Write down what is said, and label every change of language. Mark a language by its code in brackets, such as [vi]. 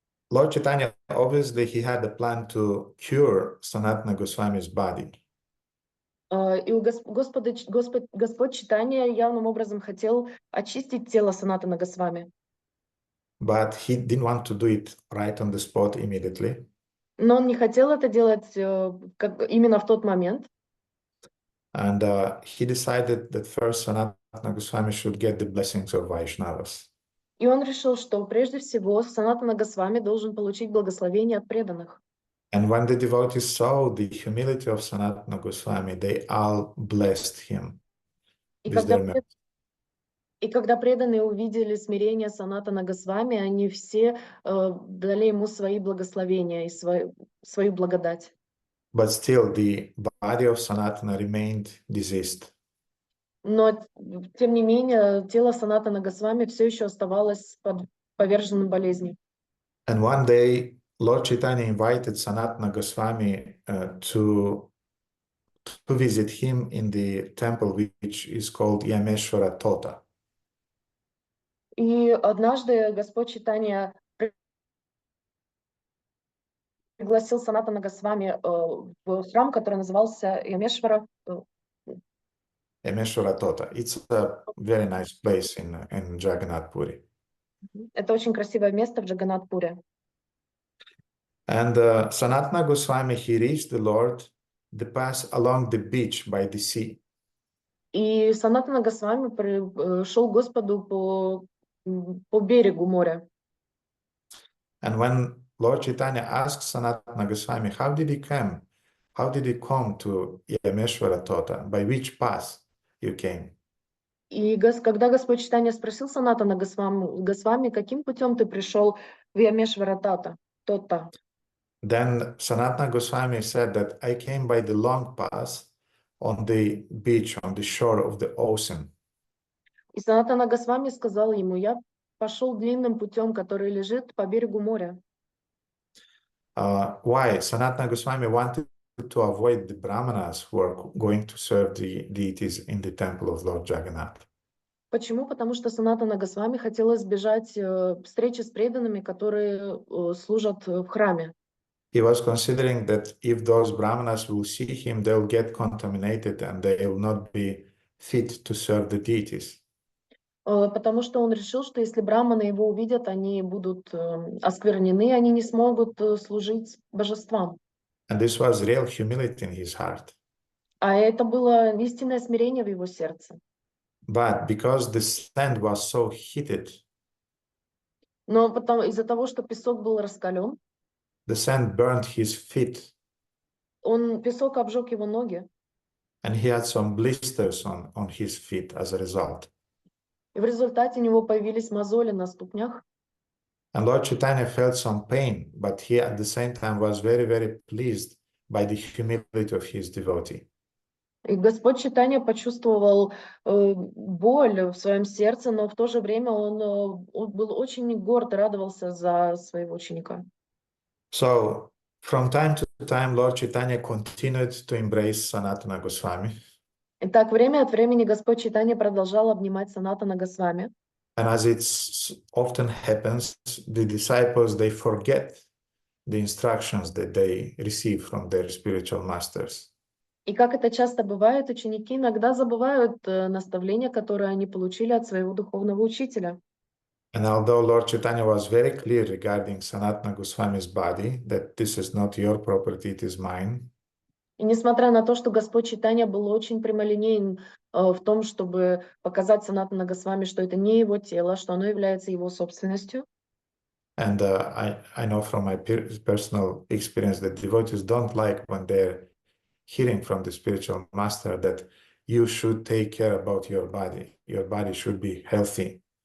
[en] Lord Chaitanya, obviously, he had a plan to cure Sanatana Goswami's body. [ru] И Господь Чайтанья явным образом хотел очистить тело Санатана Госвами. [en] But he didn't want to do it right on the spot immediately. [ru] Но он не хотел это делать именно в тот момент. [en] And he decided that first Sanatana Goswami should get the blessings of Vaishnavas. [ru] И он решил, что прежде всего Санатана Госвами должен получить благословение от преданных. [en] And when the devotees saw the humility of Sanatana Goswami, they all blessed him with their mercy. [ru] И когда преданные увидели смирение Санатана Госвами, они все дали ему свои благословения и свою благодать. [en] But still, the body of Sanatana remained diseased. [ru] Но, тем не менее, тело Санатана Госвами все еще оставалось поверженным болезни. [en] And one day, Lord Chaitanya invited Sanatana Goswami to visit him in the temple, which is called Yameshwara Tota. [ru] И однажды Господь Чайтанья пригласил Санатана Госвами в храм, который назывался Ямешвара. [en] Emeshwara Tota. It's a very nice place in Jagannath Puri. [ru] Это очень красивое место в Джаганнат-Пуре. [en] And Sanatana Goswami, he reached the Lord the path along the beach by the sea. [ru] И Санатана Госвами шел к Господу по берегу моря. [en] And when Lord Chaitanya asked Sanatana Goswami, how did he come? How did he come to Yameshwara Tota? By which path you came? [ru] И когда Господь Чайтанья спросил Санатана Госвами, каким путем ты пришел в Ямешвара Tota? [en] Then Sanatana Goswami said that I came by the long path on the beach, on the shore of the ocean. [ru] И Санатана Госвами сказал ему, я пошел длинным путем, который лежит по берегу моря. [en] Why? Sanatana Goswami wanted to avoid the brahmanas who are going to serve the deities in the temple of Lord Jagannath. [ru] Почему? Потому что Санатана Госвами хотел избежать встречи с преданными, которые служат в храме. [en] He was considering that if those brahmanas will see him, they'll get contaminated and they will not be fit to serve the deities. [ru] Потому что он решил, что если браманы его увидят, они будут осквернены, они не смогут служить божествам. [en] And this was real humility in his heart. [ru] А это было истинное смирение в его сердце. [en] But because the sand was so heated, [ru] Но из-за того, что песок был раскален, [en] the sand burned his feet, [ru] песок обжег его ноги, [en] and he had some blisters on his feet as a result. [ru] и в результате у него появились мозоли на ступнях. [en] And Lord Chaitanya felt some pain, but he at the same time was very, very pleased by the humility of his devotee. [ru] И Господь Чайтанья почувствовал боль в своем сердце, но в то же время он был очень горд и радовался за своего ученика. [en] So, from time to time, Lord Chaitanya continued to embrace Sanatana Goswami. [ru] Итак, время от времени Господь Чайтанья продолжал обнимать Санатана Госвами. [en] And as it often happens, the disciples, they forget the instructions that they receive from their spiritual masters. [ru] И как это часто бывает, ученики иногда забывают наставления, которые они получили от своего духовного учителя. [en] And although Lord Chaitanya was very clear regarding Sanatana Goswami's body, that this is not your property, it is mine. [ru] И несмотря на то, что Господь Чайтанья был очень прямолинеен в том, чтобы показать Санатана Госвами, что это не его тело, что оно является его собственностью. [en] And I know from my personal experience that devotees don't like when they're hearing from the spiritual master that you should take care about your body. Your body should be healthy.